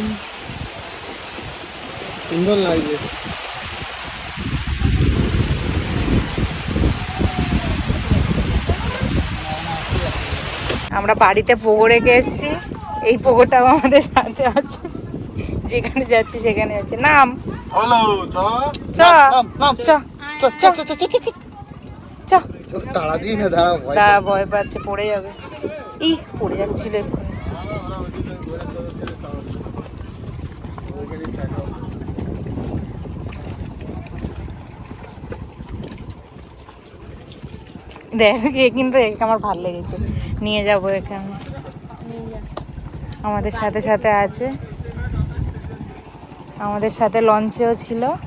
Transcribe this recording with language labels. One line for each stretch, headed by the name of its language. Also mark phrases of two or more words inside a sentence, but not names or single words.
Bangla: সুন্দর লাগছে। আমরা বাড়িতে পোগো রেখে এসেছি, এই পোগোটাও আমাদের সাথে আছে, যেখানে যাচ্ছি সেখানে যাচ্ছি। নাম হলো চ নাম, নাম। চ চ চ চ চ চ চ। তাড়া দিই না, দাঁড়া ভয়। দাঁড়া, ভয় পাচ্ছে, পড়ে যাবে। ই পড়ে যাচ্ছিল এক্ষুনি। দেখ এ কিন্তু একে আমার ভালো লেগেছে, নিয়ে যাবো এখানে, আমাদের সাথে সাথে আছে, আমাদের সাথে লঞ্চেও ছিল।